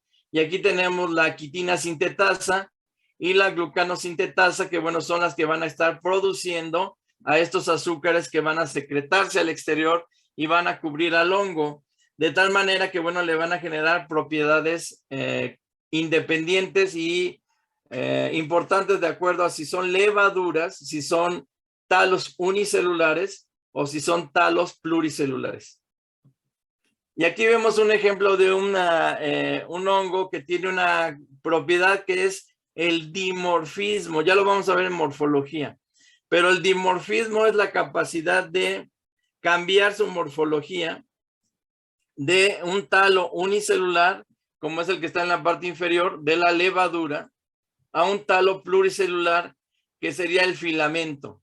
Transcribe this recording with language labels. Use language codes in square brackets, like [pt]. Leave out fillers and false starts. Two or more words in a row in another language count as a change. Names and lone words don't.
[es] Y aquí tenemos la quitina sintetasa y la glucanosintetasa, que bueno, son las que van a estar produciendo a estos azúcares que van a secretarse al exterior y van a cubrir al hongo, de tal manera que bueno, le van a generar propiedades independientes y importantes de acuerdo a si son levaduras, si son talos unicelulares o si son talos pluricelulares. Y aquí vemos un ejemplo de un hongo que tiene una propiedad que es el dimorfismo. Ya lo vamos a ver en morfología. Pero el dimorfismo es la capacidad de cambiar su morfología de un talo unicelular, como es el que está en la parte inferior de la levadura, a un talo pluricelular, que sería el filamento.